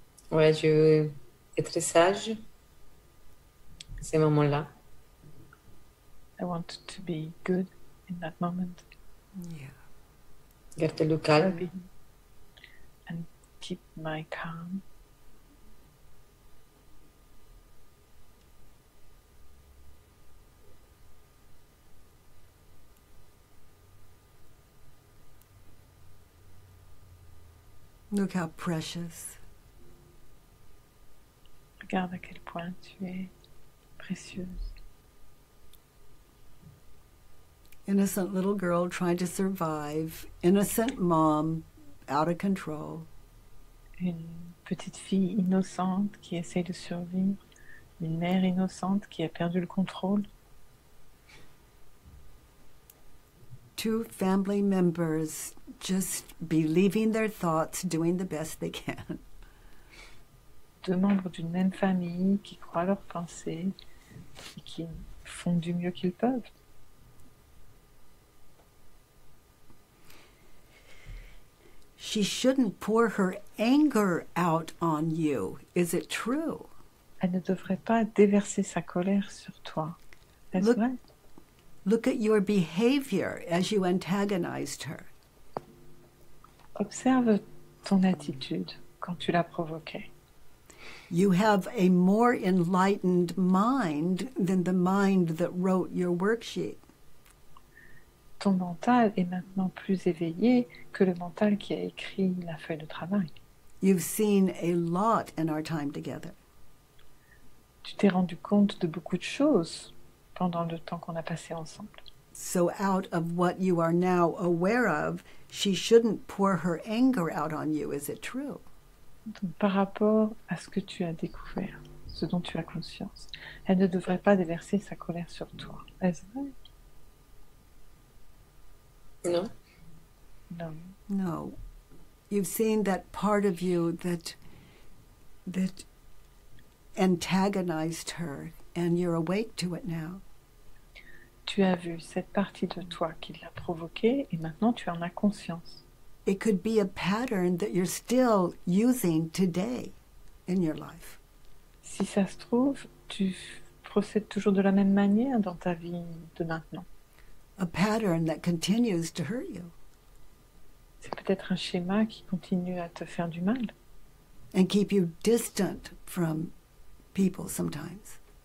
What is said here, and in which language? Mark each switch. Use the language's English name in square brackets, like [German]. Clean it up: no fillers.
[French] Ouais, je veux être sage ces moments-là. [English] I want to be good in that moment. Yeah. [French] Garder le calme. [English] And keep my calm. Look how precious. [French] Regarde à quel point tu es précieuse. [English] Innocent little girl trying to survive. Innocent mom out of control. [French] Une petite fille innocente qui essaie de survivre. Une mère innocente qui a perdu le contrôle. [English] Two family members just believing their thoughts, doing the best they can. [French] Deux membres d'une même famille qui croient leurs pensées et qui font du mieux qu'ils peuvent. [English] She shouldn't pour her anger out on you. Is it true? [French] Elle ne devrait pas déverser sa colère sur toi. Est-ce vrai? [English] Look at your behavior as you antagonized her. [French] Observe ton attitude quand tu l'as provoquée. [English] You have a more enlightened mind than the mind that wrote your worksheet. [French] Ton mental est maintenant plus éveillé que le mental qui a écrit la feuille de travail. [English] You've seen a lot in our time together. [French] Tu t'es rendu compte de beaucoup de choses pendant le temps qu'on a passé ensemble. [English] So out of what you are now aware of, she shouldn't pour her anger out on you. Is it true? [French] Donc, par rapport à ce que tu as découvert, ce dont tu as conscience, elle ne devrait pas déverser sa colère sur toi. Est-ce vrai? Non. Non. [English] No. You've seen that part of you that antagonized her, and you're awake to it now. [French] Tu as vu cette partie de toi qui l'a provoquée et maintenant tu en as conscience. [English] It could be a pattern that you're still using today in your life. [French] Si ça se trouve, tu procèdes toujours de la même manière dans ta vie de maintenant. [English] A pattern that continues to hurt you. [French] C'est peut-être un schéma qui continue à te faire du mal. [English] and keep you distant from people sometimes.